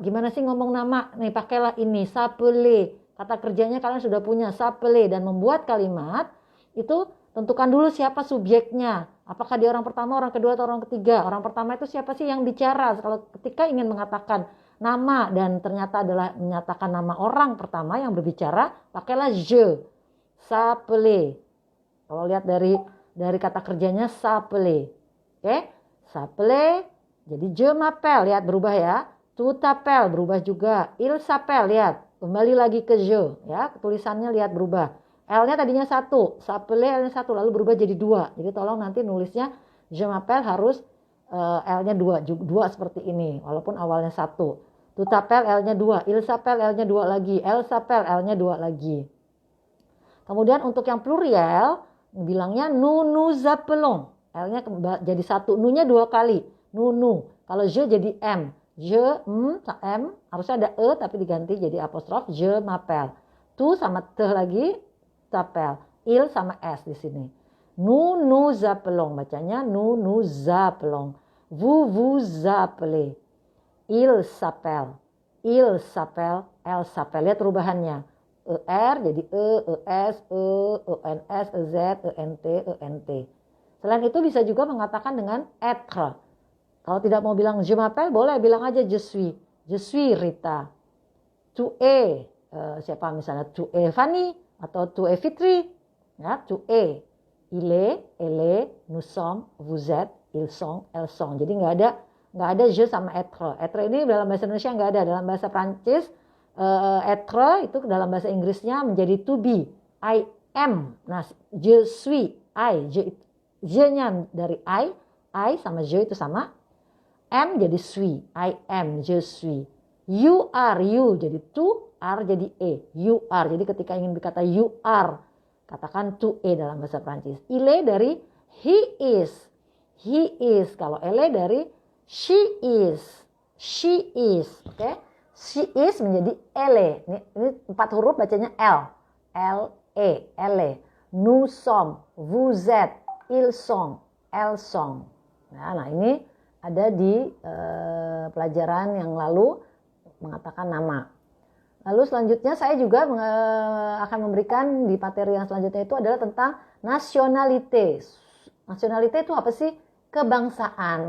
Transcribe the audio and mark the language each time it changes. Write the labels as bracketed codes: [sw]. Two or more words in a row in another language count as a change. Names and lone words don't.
[id] Gimana sih ngomong nama? Nih pakailah ini, s'appeler. Kata kerjanya kalian sudah punya, s'appeler. Dan membuat kalimat itu tentukan dulu siapa subjeknya. Apakah dia orang pertama, orang kedua, atau orang ketiga. Orang pertama itu siapa sih yang bicara? Kalau ketika ingin mengatakan nama dan ternyata adalah menyatakan nama orang pertama yang berbicara, pakailah [fr] je, s'appeler. [id] Kalau lihat dari kata kerjanya s'appeler. Oke, s'appeler. Jadi [fr] je m'appelle, [id] lihat berubah ya. [fr] Tu t'appelles [id] berubah juga. [fr] Il s'appelle, [id] lihat. Kembali lagi ke je, ya. Tulisannya lihat berubah. L-nya tadinya 1, s'appeler L-nya 1, lalu berubah jadi 2. Jadi tolong nanti nulisnya [fr] je m'appelle [id] harus L-nya 2 seperti ini. Walaupun awalnya 1. [fr] Tu t'appelles [id] L-nya 2, [fr] il s'appelle [id] L-nya 2 lagi, [fr] elle s'appelle [id] L-nya 2 lagi. Kemudian untuk yang pluriel, bilangnya [fr] nous appelons. [id] L-nya jadi 1, nu-nya 2 kali. Nu. Kalau je jadi M. Je, M, harusnya ada E tapi diganti jadi apostrof. [fr] Je m'appelle. [id] Tu sama te lagi, t'appelle. Il sama S di sini. [fr] Nous appelons. [id] Bacanya [fr] nous appelons. Vous appelez. Il s'appelle. Elle s'appelle. [id] Lihat perubahannya. ER jadi ES, ENS, EZ, ENT. Selain itu bisa juga mengatakan dengan être. Kalau tidak mau bilang [fr] je m'appelle, [id] boleh bilang aja [fr] je suis Rita. Tu es [id] siapa misalnya, [fr] tu es Fanny [id] atau [fr] tu es Fitri, [id] ya, [fr] tu es, il est, elle est, nous sommes, vous êtes, ils sont, elles sont. [id] Jadi nggak ada je sama être. Être ini dalam bahasa Indonesia nggak ada. Dalam bahasa Prancis être itu dalam bahasa Inggrisnya menjadi [en] to be, I am. [id] Nah, [fr] je suis, [en] I, [id] je-nya dari I sama je itu sama. M jadi suis, [en] I am, [fr] je suis. [en] You are, [id] you jadi to, are jadi e. [en] You are, [id] jadi ketika ingin berkata [en] you are, [id] katakan to e dalam bahasa Prancis. [fr] Il est [id] dari [en] he is. [id] Kalau elle dari [en] she is. [id] Oke? [en] She is [id] menjadi elle. Ini 4 huruf bacanya L. L-E, elle. [fr] Nous sommes, vous êtes, ils sont, elles sont. [id] Nah ini ada di pelajaran yang lalu mengatakan nama. Lalu selanjutnya saya juga akan memberikan di materi yang selanjutnya itu adalah tentang nasionalite. Nasionalite itu apa sih? Kebangsaan.